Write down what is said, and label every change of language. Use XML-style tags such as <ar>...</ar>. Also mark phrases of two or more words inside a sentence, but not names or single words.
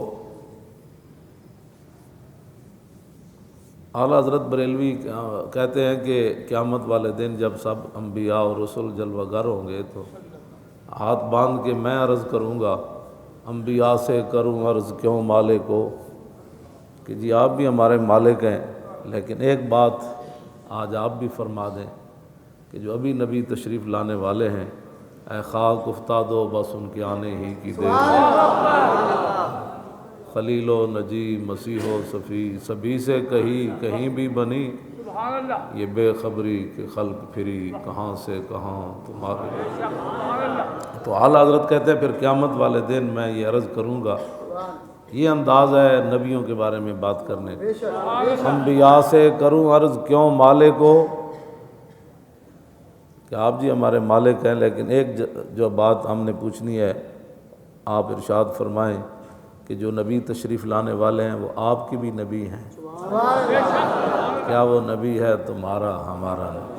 <ur>اعلیٰ حضرت بریلوی کہتے ہیں کہ قیامت والے دن جب سب انبیاء اور رسول جلوہ گر ہوں گے تو ہاتھ باندھ کے میں عرض کروں گا، انبیاء سے کروں عرض کیوں مالکو، کہ جی آپ بھی ہمارے مالک ہیں، لیکن ایک بات آج آپ بھی فرما دیں کہ جو ابھی نبی تشریف لانے والے ہیں، اے خاک افتاد و بس ان کے آنے ہی کی دیر ہے، خلیل و نجی مسیح و صفی سبھی سے کہیں بھی بنی، یہ بے خبری کہ خلق پھری کہاں سے کہاں تمہارے۔ تو اعلیٰ حضرت کہتے ہیں پھر قیامت والے دن میں یہ عرض کروں گا، یہ انداز ہے نبیوں کے بارے میں بات کرنے کا، انبیاء سے کروں عرض کیوں مالکو، کہ آپ جی ہمارے مالک ہیں، لیکن ایک جو بات ہم نے پوچھنی ہے، آپ ارشاد فرمائیں کہ جو نبی تشریف لانے والے ہیں وہ آپ کی بھی نبی ہیں، کیا وہ نبی ہے تمہارا ہمارا نبی؟</ur>